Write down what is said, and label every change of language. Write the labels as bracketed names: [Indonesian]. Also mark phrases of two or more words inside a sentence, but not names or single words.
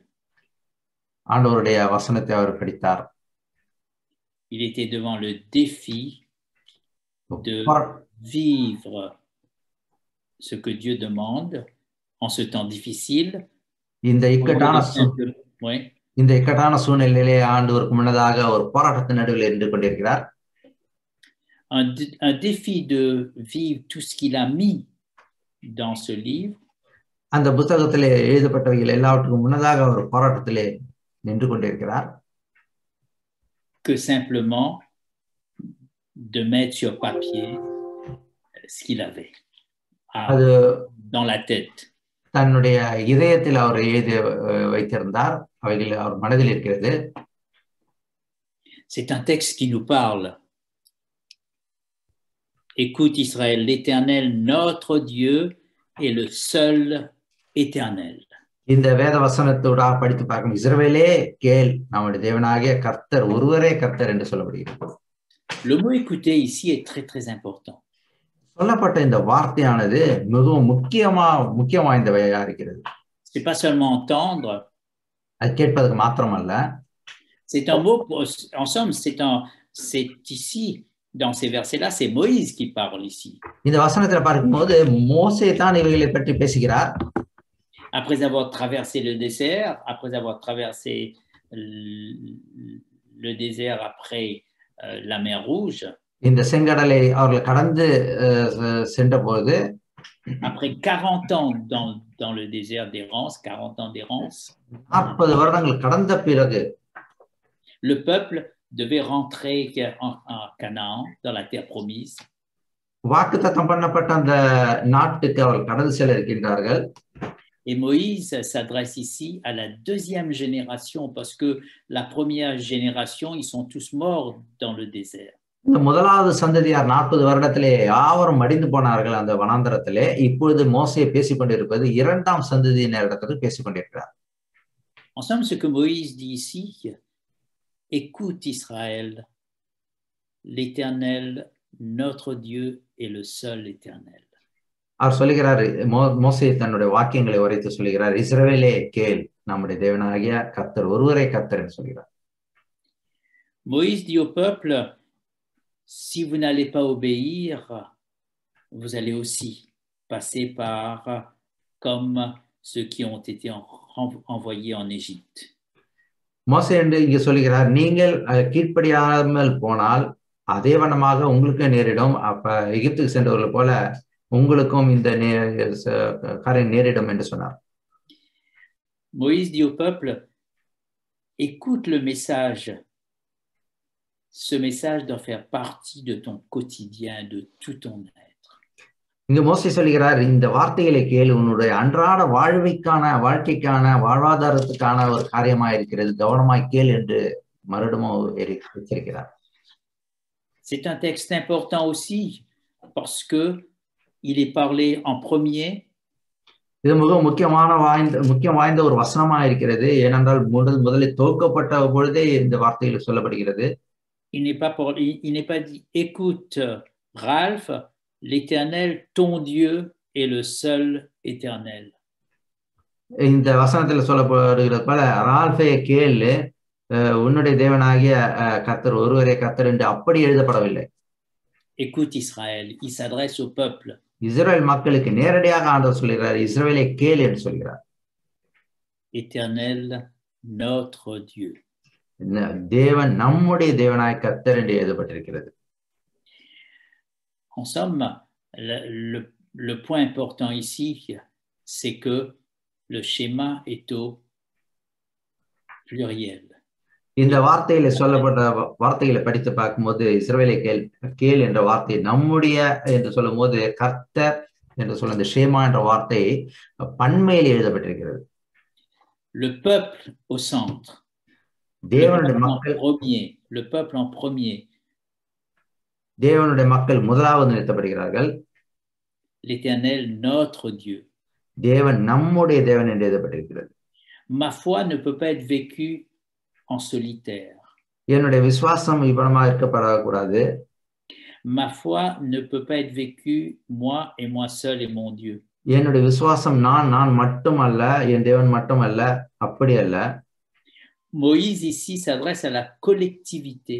[Tamil] ஆண்டவருடைய வசனத்தை அவர் படித்தார். [French] Il était devant le défi de vivre ce que Dieu demande en ce temps difficile. [Tamil] இந்த இக்கட்டான சூழ்நிலையிலே ஆண்டவருக்கு முன்னதாக ஒரு போராட்டத்தின் நடுவில் இருந்து கொண்டிருக்கிறார். [French] Un défi de vivre tout ce qu'il a mis dans ce livre. [Tamil] அந்த புத்தகத்திலே எழுதப்பட்டவைகள் எல்லாவற்றுக்கும் முன்னதாக ஒரு போராட்டத்திலே நின்று கொண்டிருக்கிறார். [French] Que simplement de mettre sur papier ce qu'il avait dans la tête. [Tamil] தன்னுடைய இதயத்தில் அவர் எழுதி வைத்திருந்தார், அவைகள் அவர் மனதில் இருக்கிறது. [French] C'est un texte qui nous parle. Écoute Israël, l'Éternel, notre Dieu, est le seul éternel. [Tamil] இந்த வேத வசனத்தோட படித்து பார்க்கும், இஸ்ரவேலே கேள், நம்முடைய தேவனாகிய கர்த்தர் ஒருவரே கர்த்தர் என்று சொல்லப்படுகிறது. [French] Le mot écouter ici est très très important. [Tamil] சொல்லப்பட்ட இந்த வார்த்தையானது மிகவும் முக்கியம் வாய்ந்தவையாக இருக்கிறது. [French] C'est pas seulement entendre. [Tamil] அது கேட்பதற்கு மாத்திரமல்ல. [French] C'est un mot, en somme, c'est ici, dans ces versets-là, c'est Moïse qui parle ici. [Tamil] இந்த வசனத்தை பார்க்கும்போது மோசே தான் இவைகளை பற்றி பேசுகிறார். [French] Après avoir traversé le désert, après avoir traversé le désert après la mer Rouge. [Tamil] இந்த செங்கடலை அவர்கள் கடந்து சென்றபோது, [French] après 40 ans dans le désert d'errance, 40 ans d'errance, [Tamil] 40 வருடங்கள் கடந்த பிறகு [French] le peuple devait rentrer en Canaan, dans la terre promise. [Tamil] வாக்குத்தத்தம் பண்ணப்பட்ட அந்த நாட்டுக்கு அவர்கள் கடந்து செல்ல இருக்கின்றார்கள். [French] Et Moïse s'adresse ici à la deuxième génération parce que la première génération, ils sont tous morts dans le désert. [Tamil] இந்த முதலாவது சந்ததியார் 40 வருடத்திலே யாவரும் மடிந்து போனார்கள் அந்த வனாந்தரத்திலே. இப்பொழுது மோசே பேசிக் கொண்டிருப்பது இரண்டாம் சந்ததியினரிடத்தில் பேசிக் கொண்டிருக்கிறார். [French] En somme, ce que Moïse dit ici, écoute Israël, l'Éternel, notre Dieu est le seul éternel. [Tamil] அவர் சொல்லுகிறார், மோசே தன்னுடைய வாக்கியங்களை உரைத்து சொல்லுகிறார், இஸ்ரவேலே கேள், நம்முடைய தேவனாகிய கர்த்தர் ஒருவரே கர்த்தர் என்று சொல்கிறார். [French] Moïse dit au peuple, si vous n'allez pas obéir, vous allez aussi passer par comme ceux qui ont été envoyés en Égypte. [Tamil] மோசே என்று இங்கே சொல்கிறார், நீங்கள் கீழ்ப்படியாமல் போனால் அதே வண்ணமாக உங்களுக்கு நேரிடும். அப்ப எகிப்துக்கு சென்றவர்கள் போல உங்களுக்கும் இந்த காரியம் நேரிடும் என்று சொன்னார். [French] Moïse dit au peuple, écoute le message. Ce message doit faire partie de ton quotidien, de tout ton être. [Tamil] இங்க மோசே சொல்கிறார், இந்த வார்த்தைகளை கேளு, உன்னுடைய அன்றாட வாழ்க்கைக்கான வாழ்வாதாரத்துக்கான ஒரு காரியமா இருக்கிறது, கவனமாய் கேள் என்று மறுபடியும் எச்சரிக்கிறார். [French] C'est un texte important aussi parce que il est parlé en premier. [Tamil] இது மிக முக்கியம் வாய்ந்த ஒரு வசனமா இருக்கிறது. ஏனென்றால் முதலில் துவக்கப்பட்ட பொழுதே இந்த வார்த்தையில் சொல்லப்படுகிறது. [French] Il n'est pas dit, écoute, Ralph, l'Éternel, ton Dieu, est le seul éternel. [Tamil] இந்த வசனத்தில் சொல்லப்படுகிறது போல, ரால்ஃபே கேளு, உன்னுடைய தேவனாகிய கர்த்தர் ஒருவரே கர்த்தர் என்று அப்படி எழுதப்படவில்லை. [French] Écoute Israël, il s'adresse au peuple. [Tamil] இஸ்ரவேல் மக்களுக்கு நேரடியாக ஆண்டவர் சொல்கிறார், இஸ்ரவேலை கேள் என்று சொல்கிறார். [French] Éternel, notre Dieu. [Tamil] தேவன் நம்முடைய தேவனாய் கர்த்தர் என்று எழுதப்பட்டிருக்கிறது. [French] En somme, le point important ici, c'est que le schéma est au pluriel. [Tamil] இந்த வார்த்தையில சொல்லப்பட்ட வார்த்தைகளை படித்து பார்க்கும்போது இஸ்ரவேலை கேள் என்ற வார்த்தை நம்முடைய என்று சொல்லும் போது கர்த்தர் என்று சொல்ல இந்த ஷேமா என்ற வார்த்தை பன்மையில் எழுதப்பட்டிருக்கிறது. [French] Le peuple au centre. [Tamil] தேவனுடைய மக்கள் [French] le peuple en premier. [Tamil] தேவனுடைய மக்கள் முதலாவது நிறுத்தப்படுகிறார்கள். [French] L'Éternel, notre Dieu. [Tamil] தேவன் நம்முடைய தேவன் என்று எழுதப்பட்டிருக்கிறது. [French] Ma foi ne peut pas être vécue en solitaire. [Tamil] என்னுடைய விசுவாசம் இவ்வளமா இருக்கப்படக்கூடாது. [French] Ma foi ne peut pas être vécue moi et moi seul et mon Dieu. [Tamil] என்னுடைய விசுவாசம் நான் மட்டுமல்ல, என் தேவன் மட்டுமல்ல, அப்படி அல்ல. [French] Moïse ici s'adresse à la collectivité.